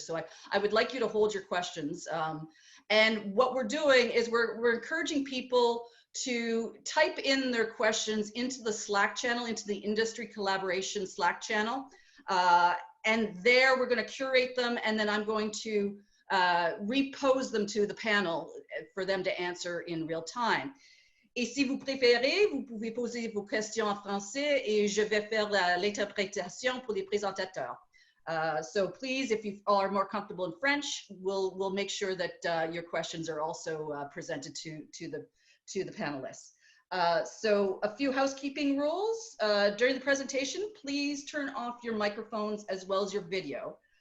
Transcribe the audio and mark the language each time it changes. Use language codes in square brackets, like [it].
[en] So I would like you to hold your questions. And what we're doing is we're encouraging people to type in their questions into the Slack channel, into the industry collaboration Slack channel. And there we're going to curate them, and then I'm going to repose them to the panel for them to answer in real time. [fr] Et si vous préférez, vous pouvez poser vos questions en français et je vais faire l'interprétation pour les présentateurs. [en] So please, if you are more comfortable in French, we'll make sure that your questions are also presented to the panelists. So a few housekeeping rules. During the presentation, please turn off your microphones as well as your video.